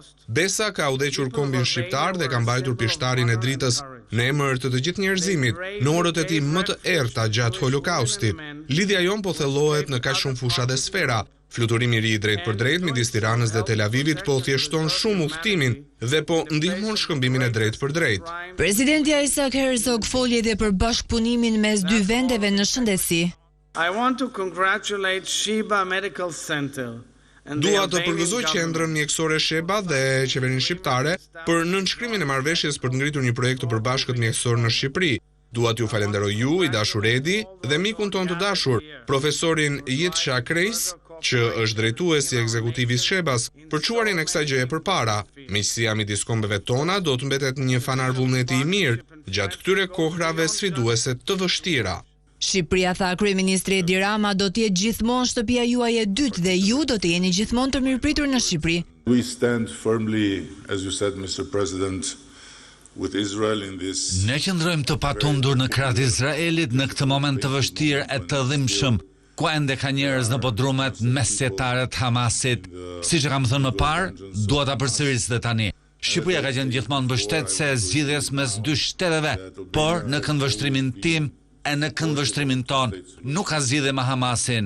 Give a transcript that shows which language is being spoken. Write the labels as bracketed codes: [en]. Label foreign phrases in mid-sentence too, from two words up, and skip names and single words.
[sq] Besa ka udhëhequr kombin shqiptar dhe ka mbajtur pishtarin e dritës në emër të gjithë njerëzimit në orët e tij më të errta gjatë Holokaustit. Lidhja jon po thellohet në kaq shumë fusha dhe sfera. Fluturimi i ri drejt për drejt midis Tiranës dhe Tel Avivit po thjeshton shumë udhëtimin dhe po ndihmon shkëmbimin e drejt për drejt. Presidenti Isaac Herzog foli edhe për bashkëpunimin mes dy vendeve në shëndetësi. [en] I want to congratulate Sheba Medical Center. [sq] Dua të përgëzoj qendrën mjekësore Sheba dhe qeverinë shqiptare për nënshkrimin e marrëveshjes për të ngritur një projekt të përbashkët mjekësor në Shqipëri. Dua t'ju falenderoj ju, i dashur Edi, dhe mikun ton të dashur, profesorin Yitzhak Kreis, që është drejtuesi ekzekutiv i Shebas, për çuarin e kësaj gjëje përpara. Miqësia midis kombeve tona do të mbetet një fanar vullneti i mirë gjatë këtyre kohrave sfiduese të vështira. Shqipëria, tha kryeministri Edi Rama, do të jetë gjithmonë shtëpia juaj e dytë dhe ju do të jeni gjithmonë të mirëpritur në Shqipëri. [en] We stand firmly, as you said, Mr. President, with Israel in this. [sq] Ne qëndrojmë të patundur në krahët e Izraelit në këtë moment të vështirë e të dhimbshëm, ku ende ka njerëz në podrumet mesjetare të Hamasit. Siç e kam thënë më parë, dua ta përsëris dhe tani. Shqipëria ka qenë gjithmonë mbështetëse e zgjidhjes mes dy shteteve, por në këndvështrimin tim e në këndvështrimin ton nuk ka zgjidhje me Hamasin.